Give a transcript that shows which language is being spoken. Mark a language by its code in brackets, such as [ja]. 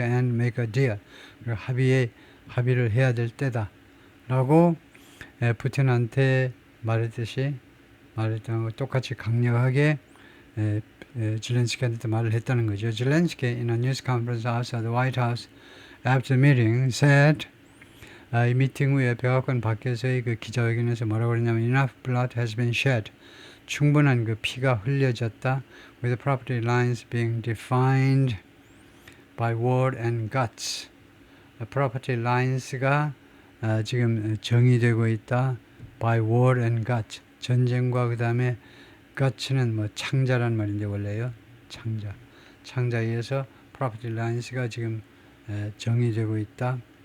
[en] And make a deal, [ko] 합의를 해야 될 때다 라고 푸틴한테 말했던 거 똑같이 강력하게 zelensky한테 말을 했다는 거죠. [en] zelensky in a news conference outside the White House after the meeting said, [ko] 이 미팅 후에 백악관 밖에서의 그 기자회견에서 뭐라고 그랬냐면 [en] enough blood has been shed, [ko] 충분한 그 피가 흘려졌다. [en] with property lines being defined by war and guts. [ko] property lines가 지금 정의되고 있다. [en] by war and guts. [ko] 전쟁과 그 다음에 guts는 뭐 창자란 말인데 원래요. 창자에 의해서 property lines가 지금 정의되고 있다.